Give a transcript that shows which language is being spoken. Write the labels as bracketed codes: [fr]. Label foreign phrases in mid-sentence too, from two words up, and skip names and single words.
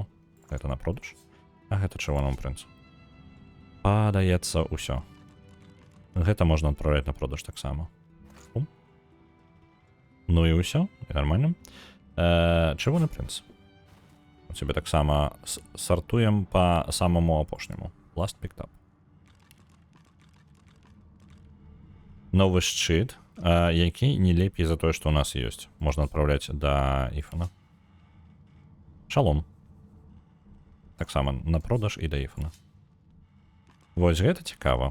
[be] Гэта на продаж. Гэта чырвонаму прынцу. Падаецца ўсё. Гэта можна адпраўляць на продаж таксама. Ну і ўсё, і нармальна. Чырвоны прынц. цябе таксама сартуем па самаму апошняму. [en] Last picked up. [be] Новы шчыт, які не лепей за тое, што ў нас ёсць. Можна адпраўляць да Іфана. Шалом. Таксама на продаж і да Іфана. Вось гэта цікава.